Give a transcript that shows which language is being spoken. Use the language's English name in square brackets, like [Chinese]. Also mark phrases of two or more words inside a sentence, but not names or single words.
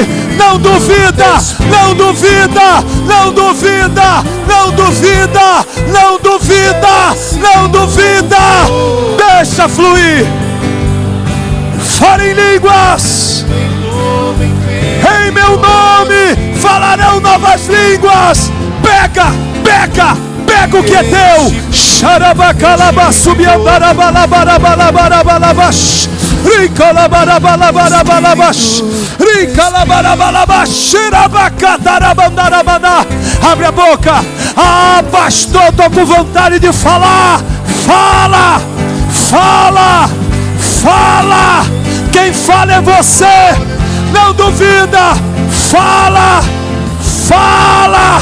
[Portuguese] Não duvida, não duvida, não duvida, não duvida, não duvida, não duvida. Deixa fluir. Fale em línguas. Em meu nome falarão novas línguas. Pega, pega, pega o que é teu. Xarabacalaba subiandarabalabarabalabarabalabash. Ricalabarabalabarabalabash. Ricalabarabalabash. Xirabacatarabandarabaná. Abre a boca. Ah, pastor, estou com vontade de falar. Fala, fala, fala. Quem fala é você. Não duvida. Fala, fala.